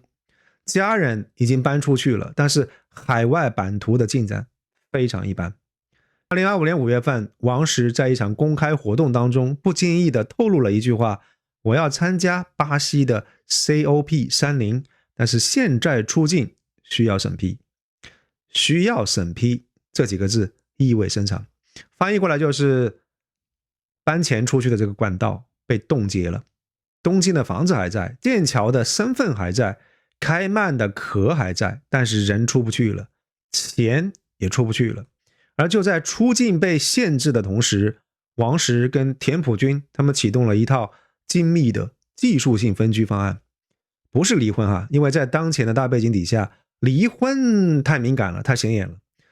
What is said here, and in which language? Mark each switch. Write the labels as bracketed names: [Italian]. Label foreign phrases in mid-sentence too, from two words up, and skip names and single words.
[Chinese] 家人已經搬出去了，但是海外版圖的進展非常一般。2025年5月份，王石在一場公開活動當中不經意地透露了一句話：我要參加巴西的 COP30， 但是现在出境需要審批。需要審批這幾個字意味深長，翻譯過來就是搬錢出去的這個管道被凍結了。東京的房子還在，劍橋的身份還在，開曼的殼還在，但是人出不去了，錢也出不去了。而就在出境被限制的同時，王石跟田朴珺他們啟动了一套精密的技術性分居方案，不是離婚哈，因為在當前的大背景底下，離婚太敏感了，太顯眼了。